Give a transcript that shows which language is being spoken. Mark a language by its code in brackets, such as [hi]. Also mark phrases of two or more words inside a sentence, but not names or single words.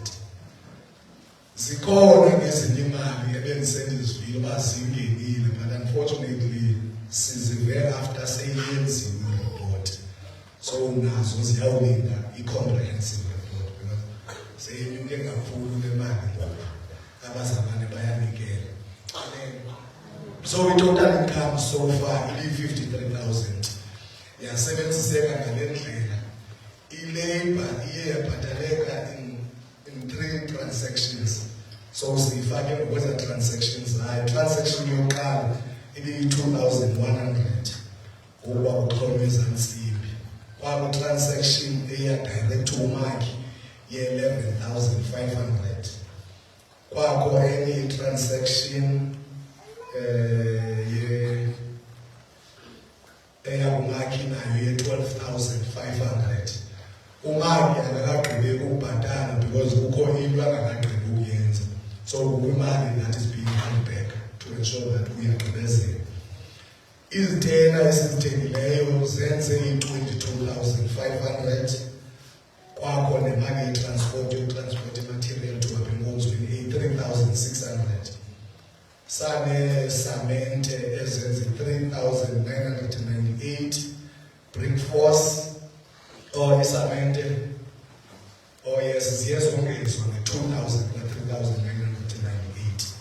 [xh] Zikhona ngezinye imali ebendisendizivile uba zingenile, [en] but unfortunately [xh] sizive after seyenziwe i-report. So nazo ziyawulinda i- [en] comprehensive report because [xh] seyenyuke kakhulu le mali ngoku abazalwane bayanikela. So i- [en] total income so far [xh] ili-53,000. Yasebenziseka ngale ndlela. I-labor iye yabhataleka [en] in 3 transactions. [xh] So siyifake ngokweza transactions zayo. Transaction yokuqala ibi-2,100 ukuba kuxhonywe ezantsimbi. Kwaku-transaction eya direct uMakhi ye-11,500. Kwakho enye i-transaction eyakuMakhi nayo ye-12,500. uMakhi akakagqibeki ukubhatala because kukho into angakagqibi ukuyenza. [en] So imali that is being held back to ensure that uyagqibezela. [xh] Izitena esizithengileyo zenze i-22,500. Kwakho nemali yetransport yokutransport [en] material to [xh] abengozweni 3,600. Sane samente ezenze 3,998. Brickforce or isamente yes ziyezongezwa nge-2,000 3,998.